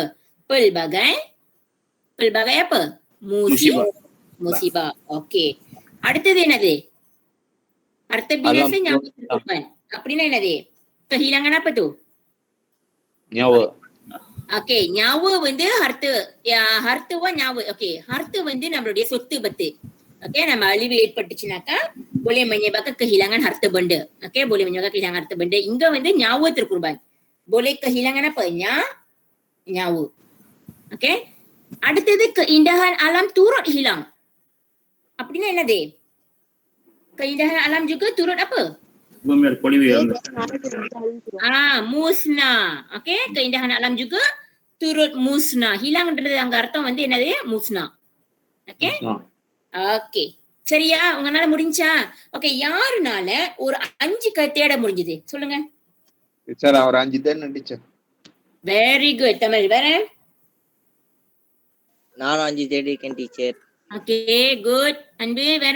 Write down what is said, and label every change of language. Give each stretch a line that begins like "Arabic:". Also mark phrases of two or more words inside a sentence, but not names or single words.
Malay: Pelbagai apa? Musibah. Okey.
Tamil: அடுத்தது என்னது?
Malay: harta binasa nyawa terkorban.
Tamil: அப்படின்னா என்னது?
Malay: kehilangan apa tu? nyawa. Okey, nyawa
Tamil: வந்து harta
Malay: nyawa.
Tamil: Okey, harta வந்து நம்மளுடைய சொத்து பத்து. Okey, நம்ம அழிவு ஏற்பட்டுச்சுனாக்கா
Malay: boleh menyebabkan kehilangan harta benda. Okey, boleh menyebabkan kehilangan harta benda.
Tamil: Iங்க வந்து
Malay: nyawa terkorban. Boleh kehilangan apa? Nyawa. Okey. அடுத்தது keindahan alam turut hilang.
Tamil: அப்படின்னா என்னது?
Malay: Keindahan alam juga turut apa? Musnah. Okey, keindahan alam juga turut musnah.
Tamil: Hilangன்றது அங்க அர்த்தம் வந்து என்னது?
Malay: musnah. Okey?
Tamil: ஓகே, சரியா? உங்களால முடிஞ்சா? ஓகே, யாருனால ஒரு 5 தேட முடிஞ்சது சொல்லுங்க. டீச்சர் அவர் 5 தான் டீச்சர்.
English: very good
Tamil: தமிழ். வேற? நானும் 5 தேடிருக்கேன் டீச்சர். ஓகே, குட். அன்பு வேற?